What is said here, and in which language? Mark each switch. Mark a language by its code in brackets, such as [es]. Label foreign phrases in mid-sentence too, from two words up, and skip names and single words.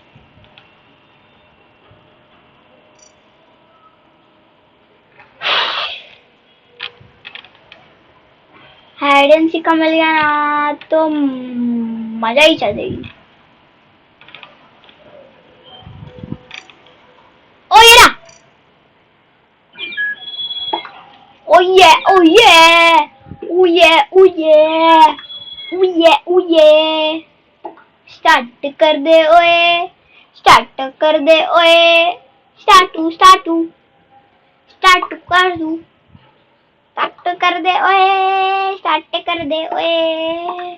[en] hide and seek [hi] का मिल गया ना तो मजा ही चल जाएगी। ओ ये रहा। [en] Oh yeah, oh yeah, oh yeah, oh yeah, oh yeah, oh yeah. [hi] स्टार्ट कर दे ओए, स्टार्ट कर दे ओए, स्टार्ट कर दूं, स्टार्ट कर दे ओए, स्टार्ट कर दे ओए।